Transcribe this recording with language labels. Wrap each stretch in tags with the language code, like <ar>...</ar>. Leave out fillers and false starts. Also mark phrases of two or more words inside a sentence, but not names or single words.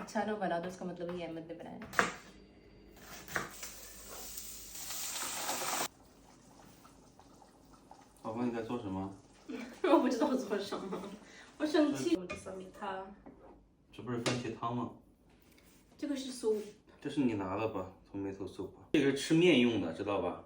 <hi>अच्छा ना बना तो उसका मतलब ये अहमद ने बनाया।</hi> <zh>宝宝，你在做什么？我不知道做什么，我生气。我的小米汤，这不是番茄汤吗？这个是酥。这是你拿的吧？</zh> <en>Tomato soup，</en> <zh>这个是吃面用的，知道吧？</zh>